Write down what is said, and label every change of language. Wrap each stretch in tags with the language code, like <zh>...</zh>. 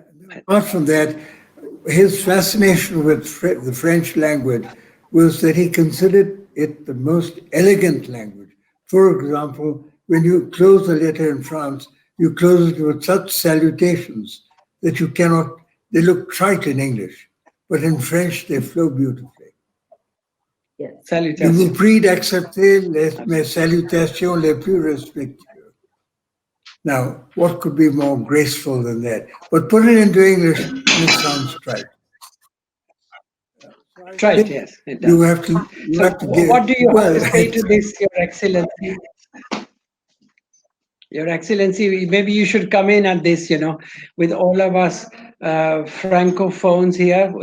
<en>Apart from that, his fascination with the French language was that he considered it the most elegant language. For example, when you close a letter in France, you close it with such salutations that you cannot, they look trite in English, but in French they flow beautifully. Yes.</en> <fr>Je vous prie d'accepter mes salutations les plus respectueuses.</fr> <en>Now, what could be more graceful than that? But put it into English and it sounds trite. Trite, yes. It does. You have to give. What do you have to say to this, Your Excellency? Your Excellency, maybe you should come in at this, you know, with all of us Francophones here.</en>